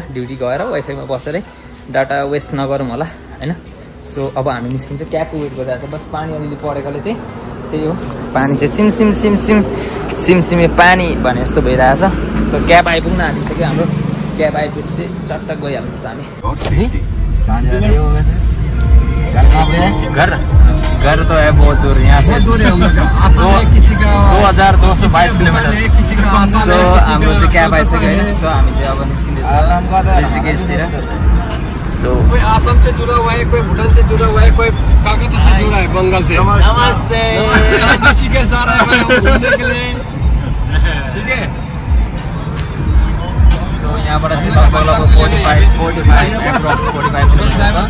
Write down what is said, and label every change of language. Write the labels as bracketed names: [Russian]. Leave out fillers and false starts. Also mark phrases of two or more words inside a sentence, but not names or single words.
[Nepali] ड्युटी गएर वाइफाईमा बसेरै [English] data waste [Nepali] नगरौँ होला होइन। सो अब हामी निस्किन्छ, क्याबको वेट गरिरहेको छ। बस पानी अलिअलि परेकोले चाहिँ त्यही हो, पानी चाहिँ सिमसिमे पानी भने जस्तो भइरहेछ। सो क्याब आइपुग्न आँटिसक्यो हाम्रो। क्याब आइपुगेपछि चाहिँ चट्ट गइहाल्नुपर्छ हामी। [Hindi] घर तो है बहुत दूर, यहाँ से 2222 किलोमिटर। [Nepali] सो हाम्रो चाहिँ क्याब आइसक्यो होइन। सो हामी चाहिँ अब निस्किँदैछौँ ऋषिकेशतिर। सो [Hindi] कोई आसाम से जुड़ा हुआ है, कोई भूटान से जुड़ा हुआ है, कोई कलकत्ता से जुड़ा है, बंगाल से। नमस्ते। ऋषिकेश जा रहा है घूमने के लिए, ठीक है। [Nepali] सो यहाँबाट चाहिँ लगभग 45 एप्रोक्स 45 किलोमिटर छ।